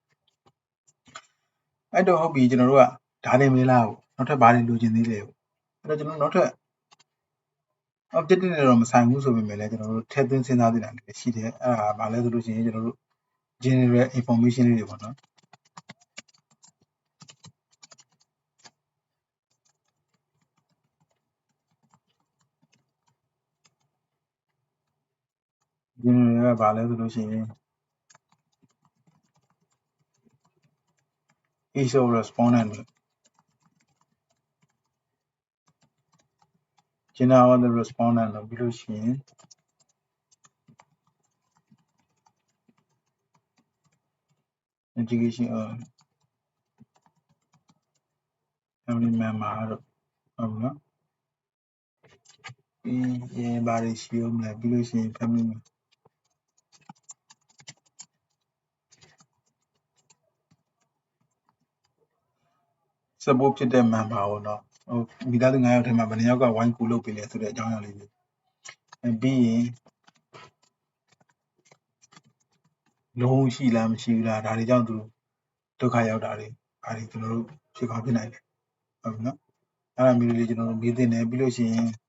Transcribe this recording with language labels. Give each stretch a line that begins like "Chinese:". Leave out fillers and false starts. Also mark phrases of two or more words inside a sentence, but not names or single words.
Burmese: အဲ့တော့ဟုတ်ပြီကျွန်တော်တို့ကဒါတွေမလားဘူးနောက်ထပ်ဘာတွေလိုချင်သေးလဲပေါ့အဲ့တော့ကျွန်တော်နောက်ထပ် objective နဲ့တော့မဆိုင်ဘူးဆိုပေမဲ့လည်းကျွန်တော်တို့ထည့်သွင်းစဉ်းစားသင့်တာတွေရှိတယ်အဲ့ဒါဘာလဲဆိုလို့ရှိရင်ကျွန်တော်တို့
English: general information
Burmese: လေးတွေပေါ့နော် general ကဘာလဲဆိုလို့ရှိရင်
English: each of respondent
Burmese: လို့
English: general of the respondent
Burmese: လို့ပြီးလို့ရှိရင်
English: education of family member
Burmese: တို့ဟုတ်ပြီနော်ပြီးရင်ဘာတွေရှိအောင်လဲပြီးလို့ရှိရင် family support ဖြစ်တဲ့ member ပေါ့နော်ဟိုမိသားစု9ယောက်ထဲမှာဘယ်နှယောက်ကဝိုင်းကူလုပ်ပေးလဲဆိုတဲ့အကြောင်းအရာလေးတွေပြီးရင်လုံးရှိလားမရှိဘူးလားဒါတွေကြောင့်သူဒုက္ခရောက်တာတွေဘာတွေကျွန်တော်တို့ဖြစ်ကောင်းဖြစ်နိုင်တယ်ဟုတ်ပြီနော်အဲ့ဒါမျိုးလေးကျွန်တော်တို့မေးသင့်တယ်ပြီးလို့ရှိရင်